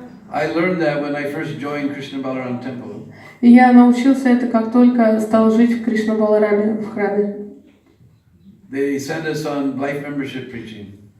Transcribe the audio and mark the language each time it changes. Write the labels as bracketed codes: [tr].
[en] I learned that when I first joined Krishna Balaram Temple. [ru] И я научился это, как только стал жить в Кришна-Балараме, в храме. [en] They sent us on life membership preaching.